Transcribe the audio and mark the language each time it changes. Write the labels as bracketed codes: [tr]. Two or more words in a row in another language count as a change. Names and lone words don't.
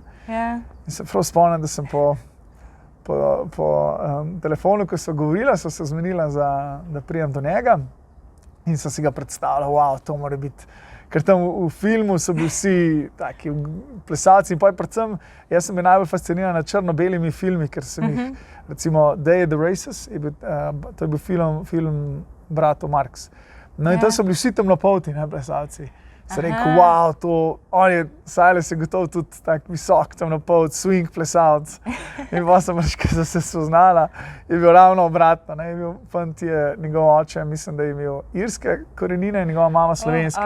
[sl] In se prav spomnim, da sem po telefonu, ko sva govorila, sva se zmenila, da pridem do njega in sem si ga predstavljal, wow, to mora biti. Ker tam v filmu so bili vsi taki plesalci in pa predvsem, jaz sem bil najbolj fasciniran na črno-belimi filmi, ker sem jih, recimo Day of the Races, to je bil film bratov Marx. No in tam so bili vsi temnopolti, ne, plesalci. Sem rekel, wow, Sajles je gotovo tudi tak visok temnopolt, swing plesalc. In pa sem rekel, da se spoznala, je bil ravno obratno. Ne, je bil fant, njegov oče, mislim, da je imel irske korenine in njegova mama slovenske.